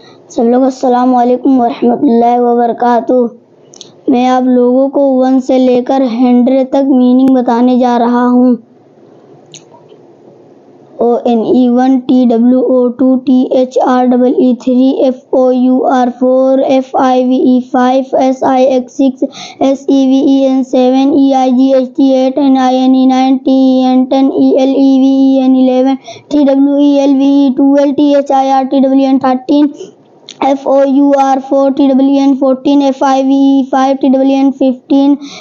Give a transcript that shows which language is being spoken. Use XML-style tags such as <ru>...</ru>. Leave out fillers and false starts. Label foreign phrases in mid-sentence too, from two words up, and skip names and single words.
<hi>सब लोग</hi> <ar>السلام عليكم ورحمة الله وبركاته.</ar> <hi>मैं आप लोगों को 1 से लेकर 100 तक मीनिंग बताने जा रहा हूँ।</hi> <en>ONE1 TWO2 THREE3 FOUR4 FIVE5 SIX6 SEVEN EIGHT8 NINE9 TEN10 ELEVEN TWELVE12 THIRTWN13 FOUR4 TWN14 FIVE5 TWN15</en>